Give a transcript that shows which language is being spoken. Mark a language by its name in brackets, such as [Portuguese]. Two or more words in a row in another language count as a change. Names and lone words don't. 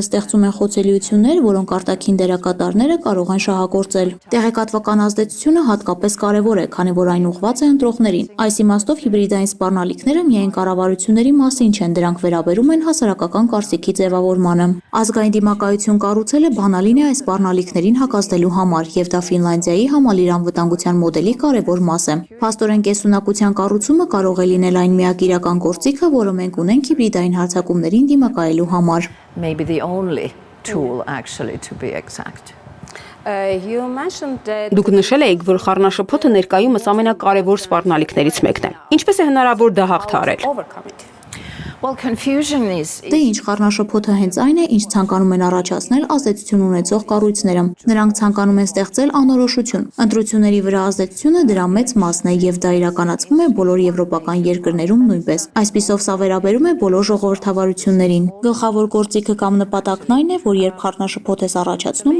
[Armenian] ստեղծում են խոցելիություններ, որոնք արտաքին դերակատարները կարող են շահագործել։ Տեղեկատվական ազդեցությունը հատկապես կարևոր է, քանի որ այն ուղղված է ընտրողներին։ Այս իմաստով հիբրիդային սպառնալիքները միայն կառավարությունների մասին չեն, դրանք վերաբերում են հասարակական կարծիքի ձևավորմանը։ Ազգային դիմակայություն կառուցելը բանալին է այս սպառնալիքներին հակազդելու համար, եւ դա Ֆինլանդիայի համալիր անվտանգության մոդելի կարևոր մաս է։ Փաստորեն կեսունակության կառուցումը կարող է լինել այն միակ իրական գործիքը, որը մենք ունենք հիբրիդային հարձակումներին դիմակայելու համար։ [English] maybe the only tool actually to be exact. [Armenian] Դուք նշել եք, որ խառնաշփոթը ներկայումս ամենակարևոր սպառնալիքներից մեկն է։ Ինչպես է հնարավոր դա հաղթահարել։ [English] Well, confusion is [Armenian] Դե ինչ խառնաշփոթը հենց այն է, ինչ ցանկանում են առաջացնել ազդեցություն ունեցող կառույցները։ Նրանք ցանկանում են ստեղծել անորոշություն։ Ընտրությունների վրա ազդեցությունը դրա մեծ մասն է եւ դա իրականացվում է բոլոր եվրոպական երկրներում նույնպես։ Այսպիսով սա վերաբերում է բոլոր ժողովրդավարություններին։ Գլխավոր գործիքը կամ նպատակն այն է, որ երբ խառնաշփոթ ես առաջացնում,